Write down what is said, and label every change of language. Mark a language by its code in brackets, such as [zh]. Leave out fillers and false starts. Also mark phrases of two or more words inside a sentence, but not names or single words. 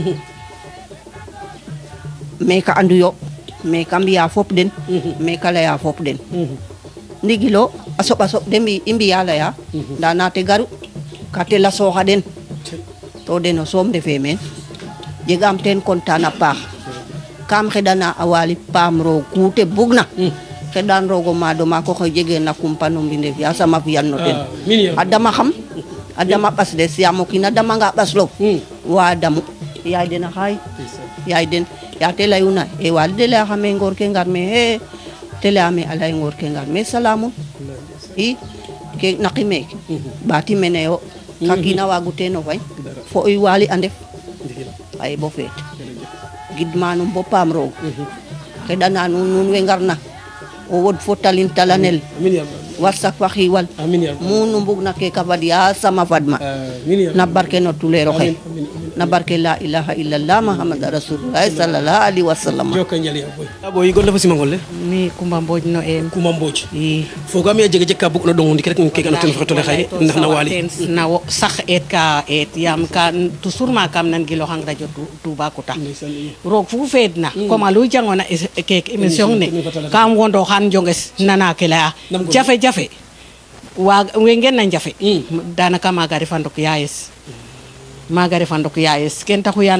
[srr] mais ka andu yo mais ka mbiya fop den mais ka laya fop den ndigilo a soɓa soɓ de i mbiya laya ndaa naate garu ka te lasooxa den to den o soom ndefe meen jegaam teen content a paax kam xeɗana a Waly paam roog ku te bugna xeɗan roog o maad o maak oxe jegeena kumpa no mbindeef yasam a fi'an no ten a dama xam a dama ɓas des yaam o kiin a damanga ɓaslof wa damu yaay den a xaay yaay den ya te layuna e Waly de layaxame ngoor ke ngar me te layame a lay ngoor ke ngar me salamun i ke naqi meeke ɓaati mene yo ka kiina waagu teen o fañ fo i Waly a ndef xaye bo feet gidma nuun bo paam roog xeɗana nuun we ngarna o wod fo talanel warsak fa xiiwal mu nu mbugna ke ka fad yasam a fadma na barke no tuleer oxe na barke [ar] لا إله إلا الله محمد رسول الله صلى الله عليه وسلم [srr] boy gon le fo simangol le mi Kumba Mbodj no em Kumba Mbodj i fogam ye jega ka bug no dongo ndik rek ke gano ten fotole xaye ndax na Waly na wo sax et ka et yam ka toujours ma kam nan gilo hang radio Touba Kouta roog fu feedna comme alu jangona ke émission ne kam wondo xan jonges nana ke la jafe wa wengen na jafe danaka maga refandok yaayes ken taxu yana